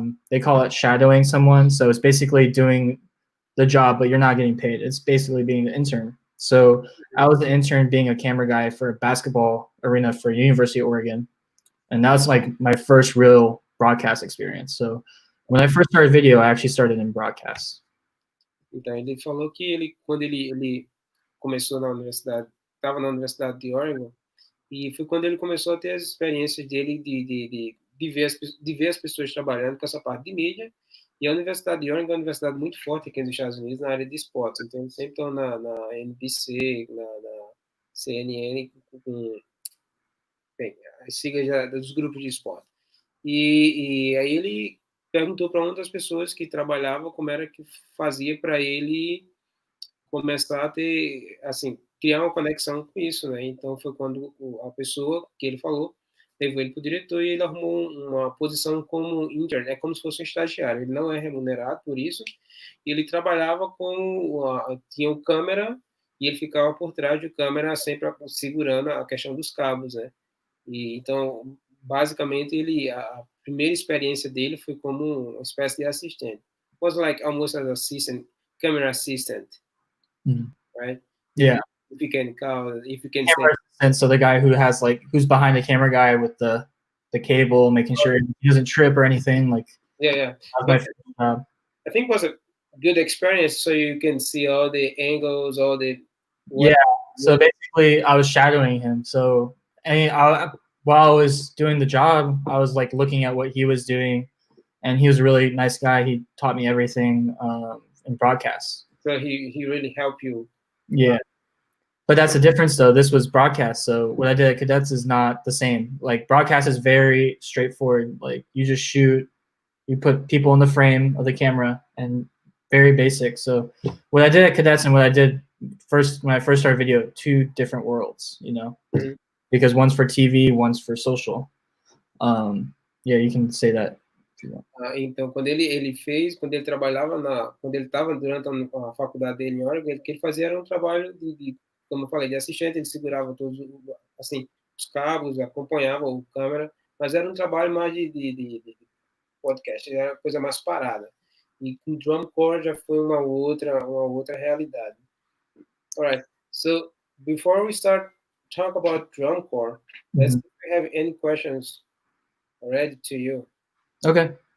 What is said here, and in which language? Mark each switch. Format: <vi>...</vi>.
<en>They call it shadowing someone. So it's basically doing the job, but you're not getting paid. It's basically being the intern. So I was the intern being a camera guy for a basketball arena for University of Oregon. And that was like my first real broadcast experience. So when I first started video, I actually started in broadcast.</en> <pt>Então ele falou que quando ele começou na universidade, estava na Universidade de Oregon, e foi quando ele começou a ter as experiências dele de ver as pessoas trabalhando com essa parte de mídia. E a Universidade de Oregon é uma universidade muito forte aqui nos Estados Unidos na área de esportes. Então, eles sempre estão na NBC, na CNN, as siglas dos grupos de esporte. E aí ele perguntou para uma das pessoas que trabalhava como era que fazia para ele começar a ter, assim, criar uma conexão com isso, né? Então foi quando a pessoa que ele falou levou ele para o diretor e ele arrumou uma posição como intern, é como se fosse um estagiário. Ele não é remunerado por isso. E ele trabalhava tinha o câmera e ele ficava por trás do câmera sempre segurando a questão dos cabos, né? E então basicamente a primeira experiência dele foi como uma espécie de assistente.</pt> <en>It was like almost an assistant, camera assistant, right? Yeah. If you can camera assistant, so the guy who's behind the camera guy with the cable, making sure he doesn't trip or anything. Like yeah. My first job. I think it was a good experience, so you can see all the angles, all the So basically, I was shadowing him. So while I was doing the job, I was like looking at what he was doing, and he was a really nice guy. He taught me everything in broadcast. So he really helped you. Yeah. But that's the difference, though. This was broadcast, so what I did at Cadets is not the same. Like broadcast is very straightforward. Like you just shoot, you put people in the frame of the camera, and very basic. So what I did at Cadets and what I did first when I first started video, two different worlds, you know, Uhum. because one's for TV, one's for social. Yeah, you can say that.</en> <pt>Então, quando ele trabalhava quando ele estava durante a faculdade dele em Oregon, o que ele fazia era um trabalho como eu falei, de assistente, ele segurava todos, assim, os cabos, acompanhava o câmera, mas era um trabalho mais de podcast, era coisa mais parada. E com drum corps já foi uma outra realidade.</pt> <en>Alright, so before we start talk about drum corps, let's see if we have any questions already to you. Okay.</en>